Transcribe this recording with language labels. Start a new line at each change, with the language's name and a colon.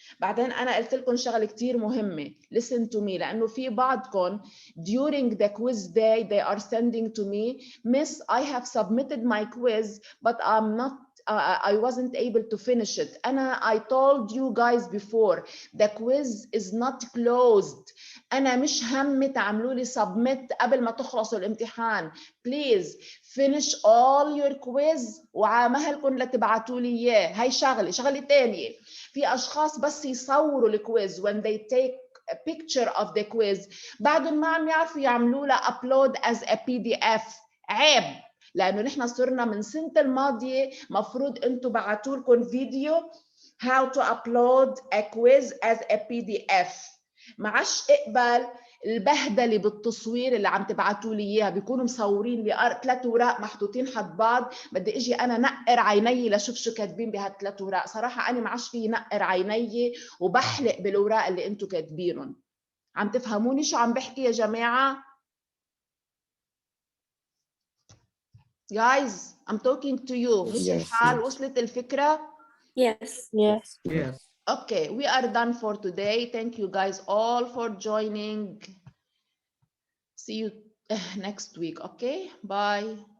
Arabic: بعدين أنا قلت لكم شغلة كتير مهمة،
English: listen to me،
Arabic: لأنه في بعضكم
English: during the quiz day they are sending to me, Miss, I have submitted my quiz but I'm not I wasn't able to finish it. I told you guys before, the quiz is not closed.
Arabic: أنا مش همي تعملوا لي submit قبل ما تخلصوا الامتحان.
English: Please finish all your quiz
Arabic: وعمهلكم لتبعتوا لي إياه. هاي شغلة تانية. في أشخاص بس يصوروا الكويز
English: when they take a picture of the quiz،
Arabic: بعدهم ما عم يعرفوا يعملوا لها
English: upload as a PDF.
Arabic: عيب، لأنه نحن صرنا من سنة الماضية مفروض أنتوا بعتوا لكم فيديو
English: how to upload a quiz as a PDF.
Arabic: معش اقبل البهدله بالتصوير اللي عم تبعتوا لي اياها، بيكونوا مصورين لي 3 اوراق محطوطين حد بعض، بدي اجي انا نقر عيني لشوف شو كاتبين بهال3 اوراق. صراحه انا ما عادش في نقر عيني وبحلق بالاوراق اللي انتم كاتبينهم. عم تفهموني شو عم بحكي يا جماعه؟
English: guys I'm talking to you.
Arabic: مش الحال؟ وصلت الفكره؟
English: Yes. Yes. Okay, we are done for today. Thank you guys all for joining. See you next week. Okay, bye.